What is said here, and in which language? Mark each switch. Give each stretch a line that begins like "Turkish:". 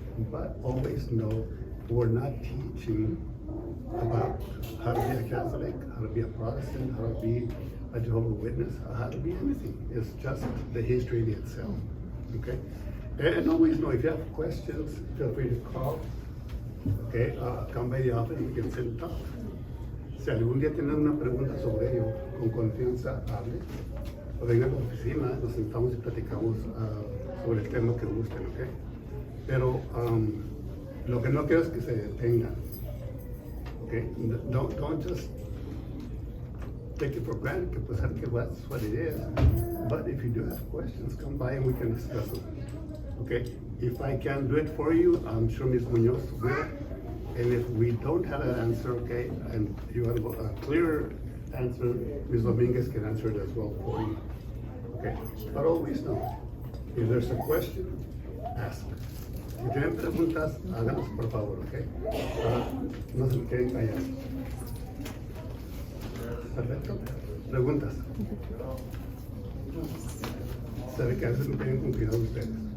English: But always know we're not teaching about how to be a Catholic, how to be a Protestant, how to be a Jehovah's Witness, how to be anything. It's just the history in itself. Okay, and always know if you have questions, feel free to call. Okay, come by the office, we can sit and talk.
Spanish: Si algún día tienen una pregunta sobre ello, con confianza, hable. O venga a la oficina, nos sentamos y platicamos sobre el tema que gusten, ¿ok? Pero lo que no quiero es que se detengan, ¿ok?
English: Don't just take it for granted,
Spanish: que pues que
English: that's what it is. But if you do have questions, come by and we can discuss them, okay? If I can't do it for you, I'm sure Ms. Munoz will. And if we don't have an answer, okay, and you have a clear answer, Ms. Dominguez can answer it as well for you. Okay, but always know, if there's a question, ask.
Spanish: Si tienen preguntas, háganos por favor, okay? No se me queden callados. Perfecto. Preguntas. Sabe que a veces me tienen con cuidado ustedes.